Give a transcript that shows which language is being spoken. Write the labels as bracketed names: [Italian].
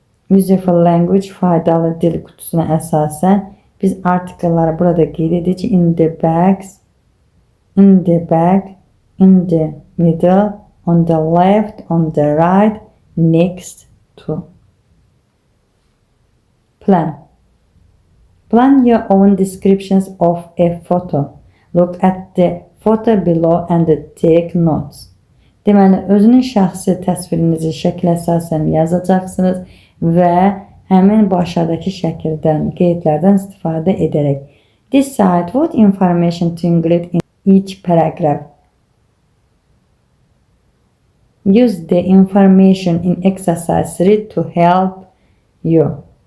[English] Useful language [Azerbaijani] faydalı dil kutusuna əsasən biz artikelləri burada qeyd edirik. [English] In the bags, in the back, in the middle, on the left, on the right, next to. Plan. Plan your own descriptions of a photo. Look at the photo below and take notes. [Azerbaijani] Deməli, özünün şəxsi təsvirinizi şəklə əsasən yazacaqsınız və həmin bu aşağıdakı şəkildən, qeydlərdən istifadə edərək. [English] Decide what information to include in each paragraph. Use the information in exercise 3 to help you.